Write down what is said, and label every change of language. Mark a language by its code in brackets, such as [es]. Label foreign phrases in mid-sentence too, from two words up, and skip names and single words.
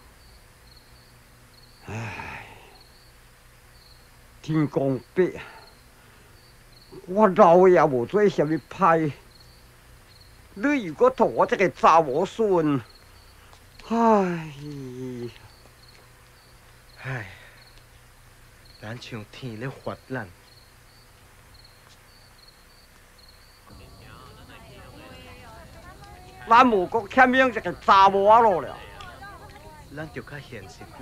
[nan] 唉，天公伯，我老也无做啥物歹，你又搁托我这个查某孙，唉。唉，咱像天咧罚咱。咱无搁欠养一个查某仔咯了。咱就较现实咧。